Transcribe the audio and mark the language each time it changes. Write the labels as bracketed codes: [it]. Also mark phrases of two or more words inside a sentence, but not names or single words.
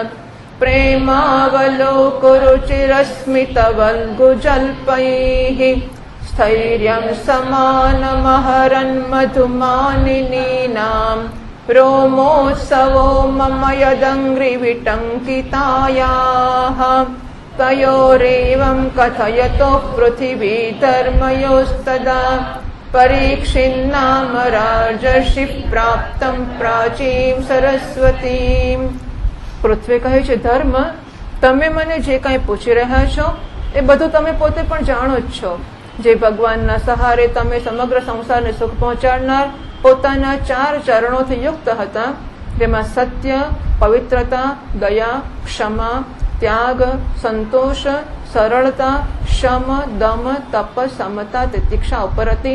[sa] प्रेमावलोकुरुचिरस्मितवल्गुजल्पैः स्थैर्यं समानमहरन् मधुमानिनीनां रोमोत्सवो मम यदङ्घ्रिविटङ्कितायाः तयोरेवं कथयतो पृथिवी धर्मयोस्तदा परीक्षिन्नाम राजर्षि प्राप्तं प्राचीं सरस्वतीम्. [gu] પૃથ્વી કહે છે, ધર્મ, તમે મને જે કંઈ પૂછી રહ્યા છો એ બધું તમે પોતે પણ જાણો જ છો. જે ભગવાનના સહારે તમે સમગ્ર સંસારને સુખ પહોંચાડનાર પોતાના 4 ચરણોથી યુક્ત હતા, જેમાં સત્ય, પવિત્રતા, દયા, ક્ષમા, ત્યાગ, સંતોષ, સરળતા, શમ, દમ, તપ, સમતા, તિતિક્ષા ઉપર હતી.